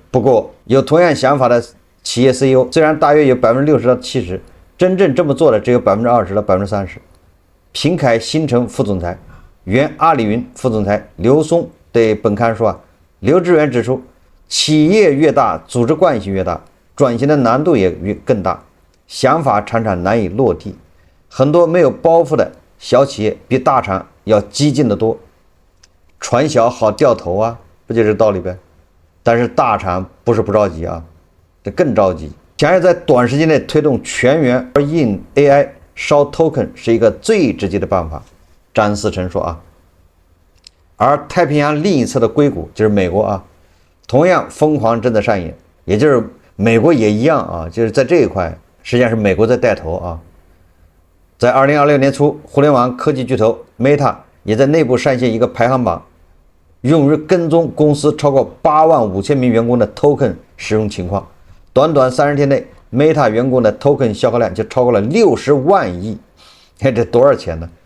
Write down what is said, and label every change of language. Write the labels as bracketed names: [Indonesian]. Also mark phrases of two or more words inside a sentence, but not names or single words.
[Chinese] 不過有同樣想法的企業 CEO 雖然大約有60%到70%，真正這麼做的只有20%到30%。平凱新城副總裁、原阿里雲副總裁劉松對本刊說劉志遠指出，企業越大，組織慣性越大，轉型的難度也更大，想法常常難以落地。很多沒有包袱的小企業比大廠要激進得多，船小好掉頭不就是道理唄？但是大廠不是不着急這更着急，想要在短時间內推动全员印 AI 燒 token 是一個最直接的辦法。张思成說而太平洋另一側的硅谷就是美國同樣瘋狂正在上演，也就是美国也一樣就是在這一塊實際上是美國在帶頭在2026年初，互聯網科技巨頭 Meta 也在內部上線一個排行榜，用於跟蹤公司超過85000名員工的 token 使用情況。短短30天內 Meta 員工的 token 消耗量就超過了60萬億，這多少錢呢？